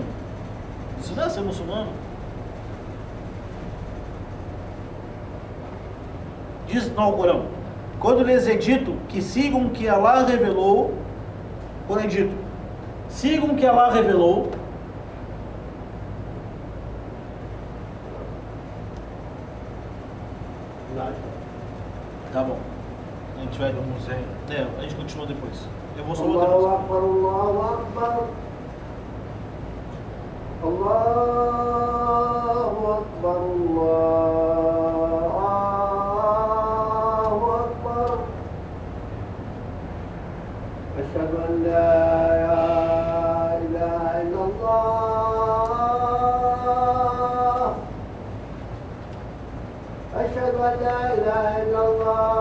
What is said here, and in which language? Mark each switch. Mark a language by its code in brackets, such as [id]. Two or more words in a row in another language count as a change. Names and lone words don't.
[pt] Isso não é ser muçulmano. Diz no Alcorão, quando lhes é dito que sigam o que Allah revelou, quando é dito, sigam o que Allah revelou, tá bom, a gente vai no museu, a gente continua depois. Eu vou só botar [ar] الله أكبر، الله أكبر، الله أكبر، الله أكبر، أشهد أن لا إله إلا الله، أشهد أن لا إله إلا الله.